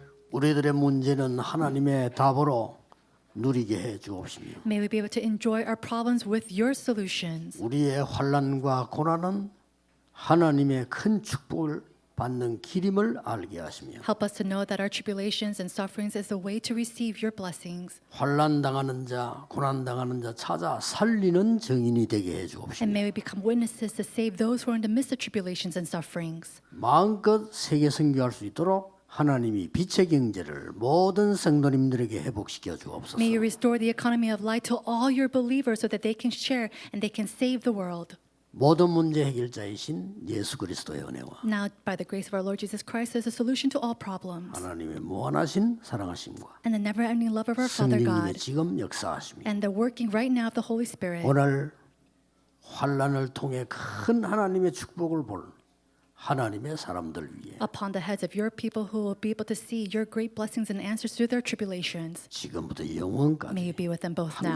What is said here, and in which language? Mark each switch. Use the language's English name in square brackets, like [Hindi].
[Korean] 우리들의 문제는 하나님의 답으로 누리게 해 주옵시며 [English] May we be able to enjoy our problems with your solutions. [Korean] 우리의 환난과 고난은 하나님의 큰 축복을 받는 길임을 알게 하시며 [English] Help us to know that our tribulations and sufferings is the way to receive your blessings. [Korean] 환난 당하는 자, 고난 당하는 자 찾아 살리는 증인이 되게 해 [English] And [Korean] 주옵시며 [English] may we become witnesses to save those who are in the midst of tribulations and sufferings. [Korean] 마음껏 세계 선교할 수 있도록 하나님이 빛의 경제를 모든 성도님들에게 회복시켜 주옵소서. [English] May you restore the economy of light to all your believers so that they can share and they can save the world. [Korean] 모든 문제 해결자이신 예수 그리스도의 은혜와 [English] Now, by the grace of our Lord Jesus Christ, is a solution to all problems. [Korean] 하나님의 무한하신 사랑하심과 [English] And the never-ending love of our Father [Korean] 성령님의 [English] God, [Korean] 지금 역사하심이 [English] and the working right now of the Holy Spirit. [Korean] 오늘 환난을 통해 큰 하나님의 축복을 볼 하나님의 사람들 위해 [English] Upon the heads of your people who will be able to see your great blessings and answers through their tribulations. [Korean] 지금부터 [English] May [Korean] 영원까지 [English] you be with them both now